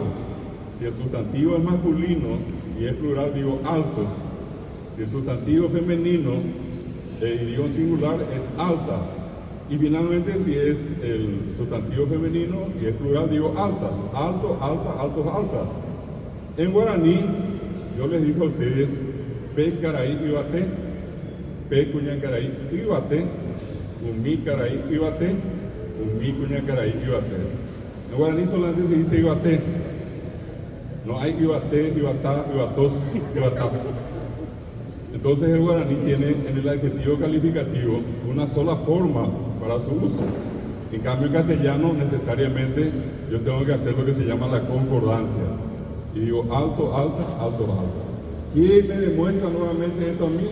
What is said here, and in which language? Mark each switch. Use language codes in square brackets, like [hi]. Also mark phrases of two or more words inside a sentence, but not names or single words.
[es] Si el sustantivo es masculino y es plural, digo altos. Si el sustantivo es femenino y digo en singular, es alta. Y finalmente, si es el sustantivo femenino y es plural, digo altas. Alto, alta, altos, altas. En guaraní, yo les digo a ustedes, [gn] pe caraí ibate, pe cuña caraí ibate, umi caraí ibate, umi cuña caraí ibate. [es] En guaraní solamente se dice ibate. No hay ibate, ibatá, ibatos, ibatas. Entonces el guaraní tiene en el adjetivo calificativo una sola forma para su uso. En cambio en castellano necesariamente yo tengo que hacer lo que se llama la concordancia. Y digo alto, alta, alto, alta. ¿Quién me demuestra nuevamente esto a mí?